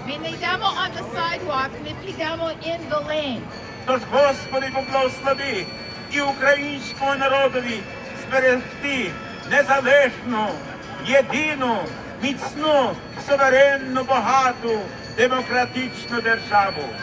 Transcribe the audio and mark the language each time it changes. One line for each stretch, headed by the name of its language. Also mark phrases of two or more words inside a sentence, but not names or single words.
Ukrainian: Ми не йдемо
English: on the sidewalk,
Ukrainian: ми підемо
English: in the lane.
Ukrainian: Тож, Господи, поблагослови і українському народові зберегти незалежну, єдину, міцну, суверенну, багату, демократичну державу.